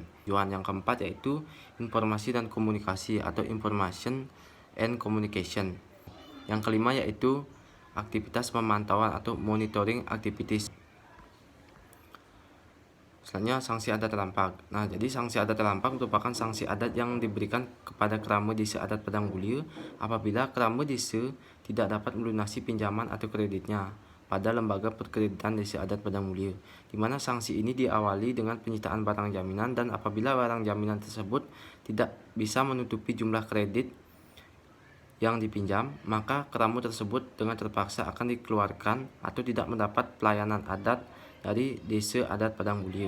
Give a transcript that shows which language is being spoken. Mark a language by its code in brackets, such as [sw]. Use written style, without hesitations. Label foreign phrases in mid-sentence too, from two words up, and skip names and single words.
[id] Yang keempat yaitu informasi dan komunikasi atau [en] Information and Communication. [id] Yang kelima yaitu aktivitas pemantauan atau [en] Monitoring Activities. [id] Selanjutnya, sanksi adat rampak. Nah, jadi sanksi adat rampak merupakan sanksi adat yang diberikan kepada keramu desa adat Padang Bulir apabila keramu desa tidak dapat melunasi pinjaman atau kreditnya pada lembaga perkreditan desa adat Padang Bulir, di mana sanksi ini diawali dengan penyitaan barang jaminan, dan apabila barang jaminan tersebut tidak bisa menutupi jumlah kredit yang dipinjam, maka keramu tersebut dengan terpaksa akan dikeluarkan atau tidak mendapat pelayanan adat dari desa adat Padang Bulir.